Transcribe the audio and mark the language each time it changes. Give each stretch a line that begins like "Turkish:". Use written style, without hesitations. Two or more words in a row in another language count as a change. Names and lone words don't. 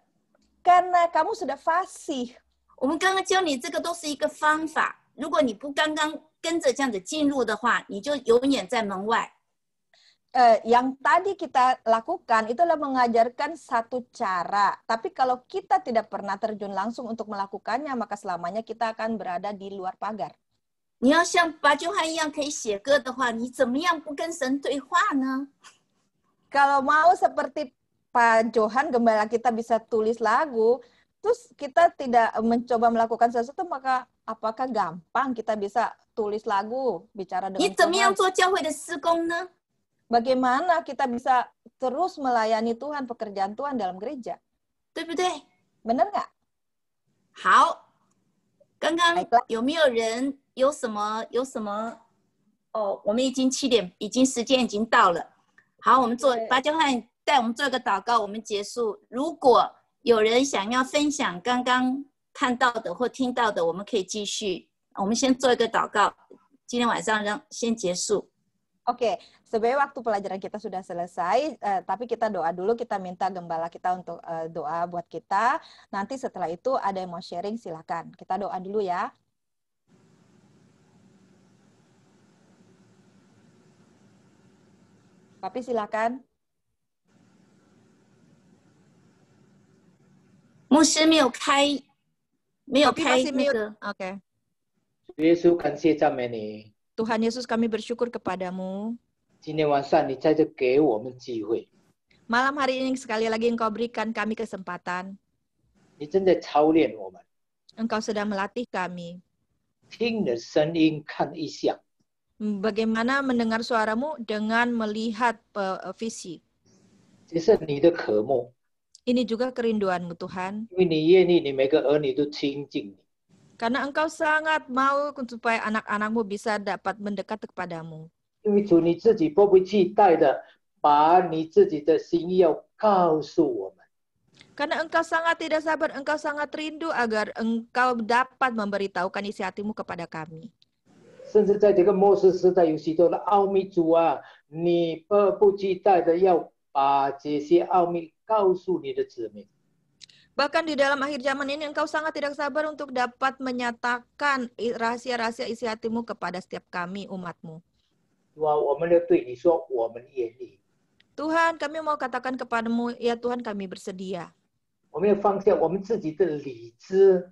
Indonesian: Karena kamu sudah fasih.
Chinese: 我们刚刚教你这个都是一个方法，如果你不刚刚跟着这样子进入的话，你就永远在门外。
Indonesian: Yang tadi kita lakukan itu adalah mengajarkan satu cara. Tapi kalau kita tidak pernah terjun langsung untuk melakukannya, maka selamanya kita akan berada di luar pagar.
Chinese: 你要像白鸠汉一样可以写歌的话，你怎么样不跟神对话呢？
Indonesian: Kalau mau seperti Pak Johan, gembala kita bisa tulis lagu, terus kita tidak mencoba melakukan sesuatu, maka apakah gampang kita bisa tulis lagu, bicara
Chinese: 你
Indonesian: dengan
Chinese: 怎么样
Indonesian: Tuhan?
Chinese: 做教会的施工呢？
Indonesian: Bagaimana kita bisa terus melayani Tuhan, pekerjaan Tuhan dalam gereja?
Chinese: 对不对？
Indonesian: Benar nggak?
Chinese: 好，刚刚
Indonesian: Baiklah.
Chinese: 有没有人有什么？哦，我们已经7点，时间已经到了。好，我们做对白交汉带我们做一个祷告，我们结束。如果有人想要分享刚刚看到的或听到的，我们可以继续。我们先做一个祷告，今天晚上先结束。
Indonesian: Oke, sebenarnya waktu pelajaran kita sudah selesai, tapi kita doa dulu, kita minta gembala kita untuk doa buat kita. Nanti setelah itu ada yang mau sharing, silakan. Kita doa dulu ya. Papi silakan.
Chinese: 牧师没有开 Papi 那
Indonesian: masih mute.
Chinese: 个。 Oke. 耶稣，感谢赞美你。
Indonesian: Tuhan Yesus, kami bersyukur kepadamu.
Chinese: 今天晚上你在这给我们机会，
Indonesian: Malam hari ini sekali lagi Engkau berikan kami kesempatan.
Chinese: 你正在操练我们，
Indonesian: Engkau sedang melatih kami.
Chinese: 听你的声音，看意象。
Indonesian: Bagaimana mendengar suaramu dengan melihat visi.
Chinese: 这是你的渴慕，
Indonesian: Ini juga kerinduanmu Tuhan.
Chinese: 因为你愿意，你每个儿女都亲近你。
Indonesian: Karena Engkau sangat mau supaya anak-anakmu bisa dapat mendekat kepadamu.
Chinese: 因为主你自己迫不及待的把你自己的心意要告诉我们。
Indonesian: Karena Engkau sangat tidak sabar, Engkau sangat rindu agar Engkau dapat memberitahukan isi hatimu kepada kami.
Chinese: 甚至在这个末世时代，有许多的奥秘，主啊，你迫不及待的要把这些奥秘告诉你的子民。
Indonesian: Bahkan di dalam akhir zaman ini Engkau sangat tidak sabar untuk dapat menyatakan rahasia-rahasia isi hatimu kepada setiap kami umatmu.
Chinese: 主啊，我们要对你说，我们愿意。
Indonesian: Tuhan, kami mau katakan kepadamu, ya Tuhan kami bersedia.
Chinese: 我们要放下我们自己的理智，